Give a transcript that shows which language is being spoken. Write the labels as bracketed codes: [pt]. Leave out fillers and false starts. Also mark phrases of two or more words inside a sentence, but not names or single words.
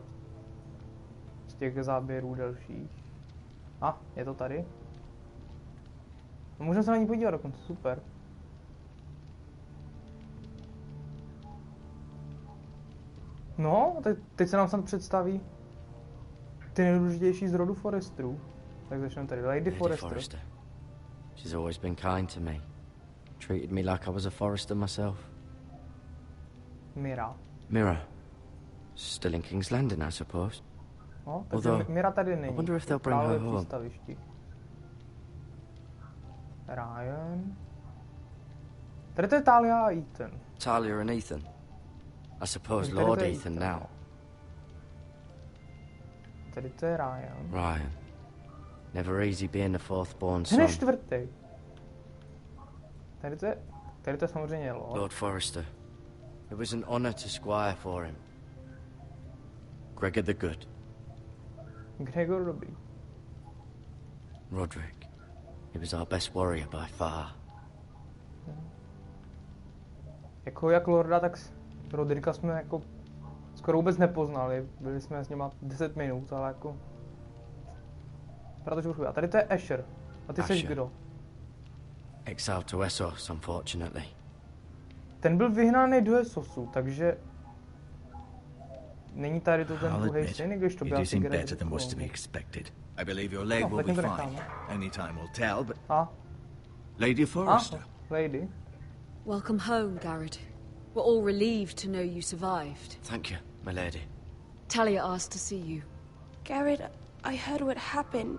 [cs] Z těch záběrů delších. Je to tady. No, můžeme se na ní podívat dokonce, super. No, teď se nám sem představí ty nejdůležitější z rodu Forresterů. Tak začneme tady. Lady Forrester. [en] She's always been kind to me. Treated me like I was a Forrester myself. Mira. Still in King's Landing, I suppose. [cs] No, takže Mira tady není. [en] I wonder if they'll bring her home. Ryan. [cs] Tady to je Talia a Ethan. [en] Talia and Ethan. I suppose Lord Ethan now. [cs] Tady to je Ryan. Ryan. [en] Never easy being the fourth born son. [cs] Ten je čtvrtý. Tady to je samozřejmě Lord. Lord Forrester. [en] It was an honor to squire for him. Gregor the Good. [cs] Gregor dobrý. Roderick. [en] He was our best warrior by far. [cs] Jako jak Lorda, tak Rodrika jsme jako skoro vůbec nepoznali. Byli jsme s nima 10 minut, ale jako... Protože už a tady to je Asher. A ty jsi kdo? [en] Exiled to Essos, unfortunately. [cs] Ten byl vyhnaný do Essosu, takže... Není tady to ten druhý syn, když to byl asi [en] better than was to be expected. I believe your leg will be fine. Only time will tell, but... Lady Forrester. Lady. Welcome home, Garrett. We're all relieved to know you survived. Thank you, my lady. Talia asked to see you. Garrett, I heard what happened.